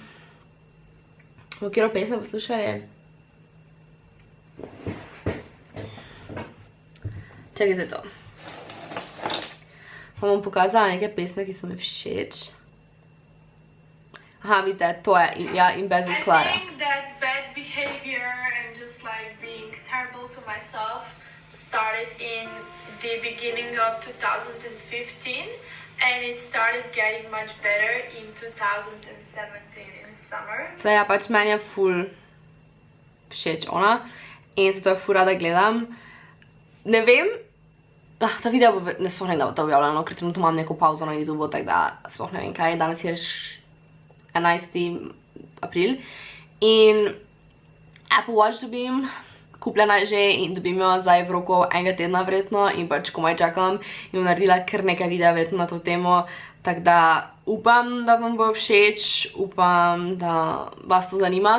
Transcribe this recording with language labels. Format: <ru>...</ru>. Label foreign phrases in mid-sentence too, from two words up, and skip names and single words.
<sl>V katero pesem poslušali? Čakajte to. Vam bom pokazala neke pesme, ki so mi všeč. Aha, vidite, to je, ja, In Bed with Clara.</sl> <en>I think that bad behavior and just like being terrible to myself started in the beginning of 2015 and it started getting much better in 2017 in summer.</en> <sl>Zdaj, ja, pač meni je ful všeč ona in zato jo ful rada gledam. Ne vem, ta video bo, ne sploh ne da bo to objavljeno, ker trenutno imam neko pauzo na YouTube, tako da sploh ne vem kaj, danes je 11. april in Apple Watch dobim, kupljena je že in dobim jo zdaj v roku enega tedna verjetno in pač komaj čakam in bom naredila kar nekaj videa verjetno na to temo, tako da upam, da vam bo všeč, upam, da vas to zanima.</sl>